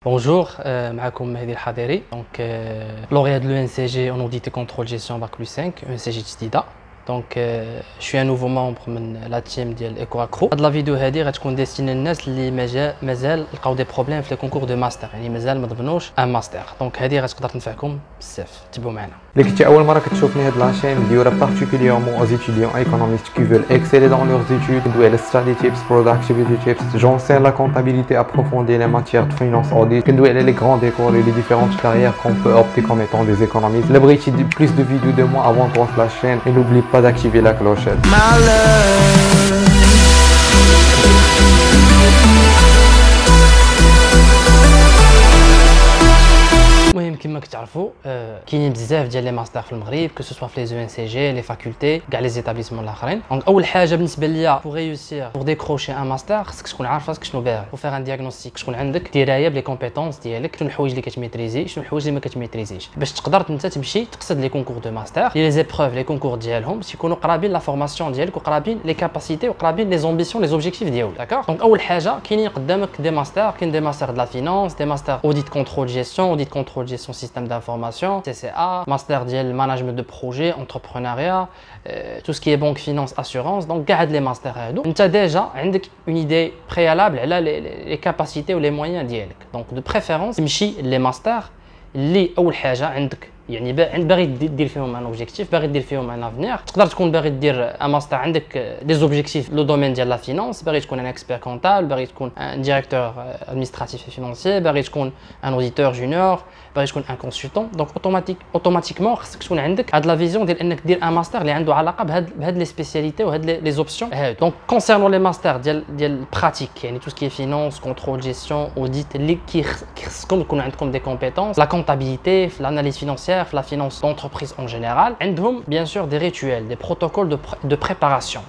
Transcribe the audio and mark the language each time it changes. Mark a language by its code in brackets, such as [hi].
[ar] Bonjour, معكم مهدي الحضيري. [fr] Donc lauréat de l'ENCG en audit et contrôle gestion bac plus 5, ENCG جديدة. Donc je suis un nouveau membre من la team ديال EcoAcro. [ar] هاد لا فيديو هادي غتكون ديستيني للناس اللي مازال لقاو دي بروبليم في لي كونكور دو ماستر، يعني مازال ما ضمنوش ان ماستر. دونك هادي غتقدر تنفعكم بزاف، تبعوا معنا. اللي كنتي اول مره كتشوفني هاد لاشين نديرها بارتيكوليرمون [fr] aux étudiants économistes qui veulent exceller dans leurs études. [ar] ندوي على [en] study tips, productivity tips. [fr] J'enseigne la comptabilité approfondie, les matières de finance audit. [ar] كندوي على [fr] les grandes écoles et les différentes carrières qu'on peut opter comme étant des économistes. Si بغيتي plus de vidéos de moi, abonne-toi à la chaîne et n'oublie pas d'activer la clochette. [ar] المهم كما كتعرفوا كاينين بزاف ديال لي ماستر في المغرب، كو سوسوا في لي زو ان سي جي، لي فاكولتي، كاع لي زيتابليسمون الاخرين. دونك اول حاجه بالنسبه ليا [fr] بور ريوسير بور ديكروشي ان ماستر [ar] خصك تكون عارف راسك شنو باغي، وفير ان دياغنوستيك، شكون عندك درايه بلي كومبيتونس ديالك، شنو الحوايج اللي كتميتريزي، شنو الحوايج اللي ما كتميتريزيش، باش تقدر انت تمشي تقصد لي كونكور دو ماستر، لي زيبروف لي كونكور ديالهم باش يكونوا قرابين لا فورماسيون ديالك وقرابين لي كاباسيتي وقرابين لي زومبيسيون لي زوبجيكتيف ديالك. داكور. دونك اول حاجه كاينين قدامك [fr] دي ماستر، كاين دي ماستر د لا فينانس، دي ماستر اوديت كونترول جيستيون، اوديت كونترول جيستيون سيستيم d'information, CCA, master ديال management de projet, entrepreneuriat, tout ce qui est banque, finance, assurance. Donc garde les masters هادو. انت déjà عندك une idée préalable على les capacités ou les moyens ديالك. Donc de préférence [ar] تمشي les masters اللي اول حاجه عندك يعني باغي دير فيهم ان اوبجيكتيف، باغي دير فيهم ان افنير. تقدر تكون باغي دير ان ماستر عندك دي زوبجيكتيف لو دومين ديال لا فينانس، باغي تكون ان اكسبير كونتابل، باغي تكون ان ديريكتور ادمنستراتيف فينانسي، باغي تكون ان اوديتور جونيور، باغي تكون ان كونسلتون. دونك اوتوماتيكمون خصك تكون عندك هاد لا فيزيون ديال انك دير ان ماستر اللي عنده علاقه بهاد لي سبيسياليتي وهاد لي زوبسيون هادو. دونك كونسيرنون لي ماستر ديال براتيك، يعني تو سكي فينانس، كونترول جيستيون، اوديت، اللي خصكم يكون عندكم دي كومبيتونس لا كونتابيليتي، في l'analyse financière, في [fr] la finance d'entreprise en général. عندهم bien sûr des rituels, des protocoles de préparation.